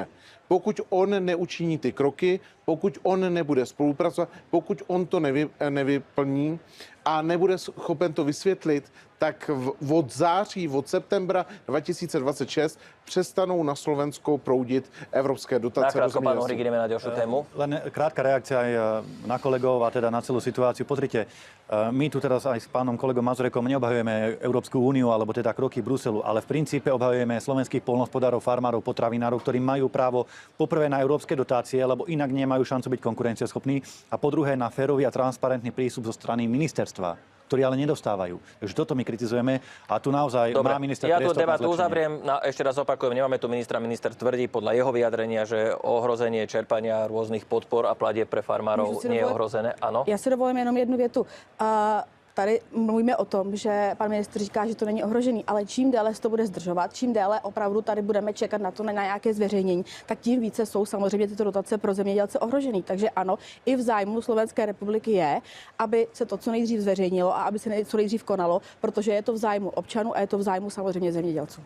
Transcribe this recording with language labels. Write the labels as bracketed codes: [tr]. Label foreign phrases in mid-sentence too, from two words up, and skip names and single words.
[cs] Pokud on neučiní ty kroky, pokud on nebude spolupracovat, pokud on to nevyplní a nebude schopen to vysvětlit, tak od září, od septembra 2026 přestanou na Slovensko proudit evropské dotace. [sk] Nakrátko, pán Uhrik, ideme na ďalšiu tému. Len krátka reakcia aj na kolegov a teda na celú situáciu. Pozrite, My tu teraz aj s pánom kolegom Mazurekom neobhajujeme Európsku úniu alebo teda kroky Bruselu, ale v princípe obhajujeme slovenských poľnohospodárov, farmárov, potravinárov, ktorí majú právo poprvé na európske dotácie, lebo inak nemajú šancu byť konkurencieschopní, a po druhé na férový a transparentný prístup zo strany ministerstva, ktorí ale nedostávajú. Takže toto my kritizujeme a tu naozaj Dobre, má minister ja tú priestor na debatu zlepšenie. uzavriem. Ešte raz opakujem, nemáme tu ministra. Minister tvrdí podľa jeho vyjadrenia, že ohrozenie čerpania rôznych podpor a platieb pre farmárov nie je ohrozené. Áno. [cs] Já si dovolím jenom jednu větu. Tady mluvíme o tom, že pan ministr říká, že to není ohrožený, ale čím déle se to bude zdržovat, čím déle opravdu tady budeme čekat na to, na nějaké zveřejnění, tak tím více jsou samozřejmě tyto dotace pro zemědělce ohrožený. Takže ano, i v zájmu Slovenské republiky je, aby se to co nejdřív zveřejnilo a aby se co nejdřív konalo, protože je to v zájmu občanů a je to v zájmu samozřejmě zemědělců.